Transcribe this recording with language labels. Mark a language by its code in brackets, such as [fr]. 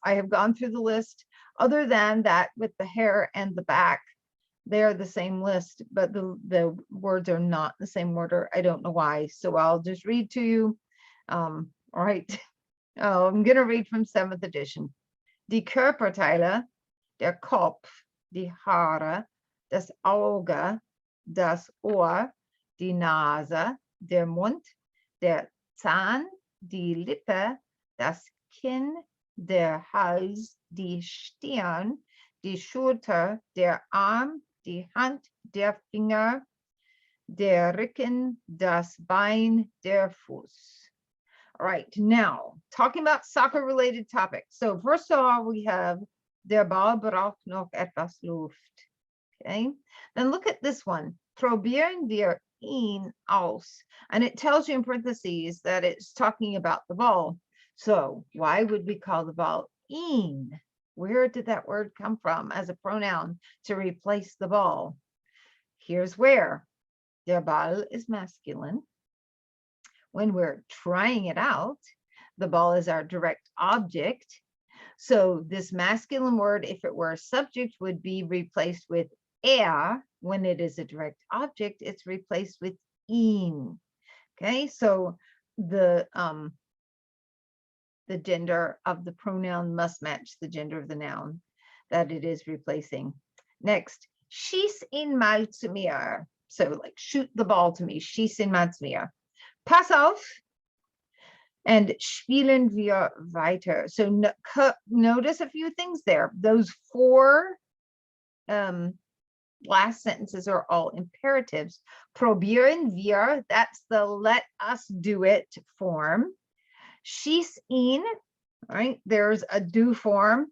[en] I have gone through the list. Other than that, with the hair and the back, they're the same list, but the words are not in the same order. I don't know why. So I'll just read to you. All right. Oh, I'm going to read from 7th edition. [de] Die Körperteile, der Kopf, die Haare, das Auge, das Ohr, die Nase, der Mund, der Zahn, die Lippe, das Kinn, der Hals, die Stirn, die Schulter, der Arm, die Hand, der Finger, der Rücken, das Bein, der Fuß. [en] All right, now talking about soccer related topics. So first of all, we have [de] der Ball braucht noch etwas Luft. [en] Okay, then look at this one. [de] Probieren wir ihn aus. [en] And it tells you in parentheses that it's talking about the ball. So why would we call the ball ihn? Where did that word come from as a pronoun to replace the ball? Here's where. Der Ball is masculine. When we're trying it out, the ball is our direct object. So this masculine word, if it were a subject, would be replaced with er. When it is a direct object, it's replaced with ihn. Okay, so the gender of the pronoun must match the gender of the noun that it is replacing. [de] Next, schieß ihn mal zu mir. [en] So like shoot the ball to me, [de] schieß ihn mal zu mir. Pass auf and spielen wir weiter. [en] So notice a few things there. Those 4 last sentences are all imperatives. [de] Probieren wir, [en] that's the let us do it form. [de] Schieß ihn, [en] right? There's a do form.